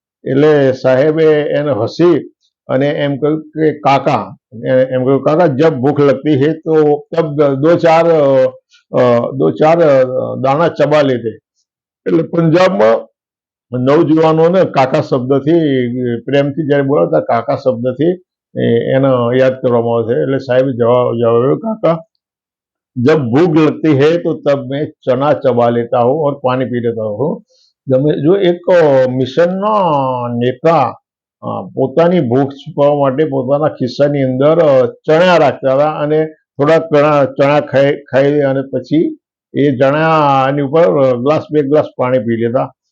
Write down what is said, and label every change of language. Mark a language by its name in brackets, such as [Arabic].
[Gujarati] એટલે સાહેબે એને હસી અને એમ કહ્યું કે કાકા, એમ કહ્યું કાકા [Hindi] જબ ભૂખ લગતી હૈ તો તબ દો ચાર દાણા ચબા લેતે. [Gujarati] એટલે પંજાબમાં નવજુવાનોને કાકા શબ્દથી પ્રેમથી જ્યારે બોલાવતા કાકા શબ્દથી એને યાદ કરવામાં આવે છે. એટલે સાહેબે જવાબ આપ્યો કાકા [Hindi] जब भूख लगती है तो तब मैं चना चबा लेता हूँ और पानी पी लेता हूँ. जो एक [Gujarati] મિશનના નેતા પોતાની ભૂખ છુપાવવા માટે પોતાના ખિસ્સાની અંદર ચણા રાખતા હતા અને થોડાક ચણા ખાઈ અને પછી એ ચણાની ઉપર બે ગ્લાસ પાણી પી લેતા.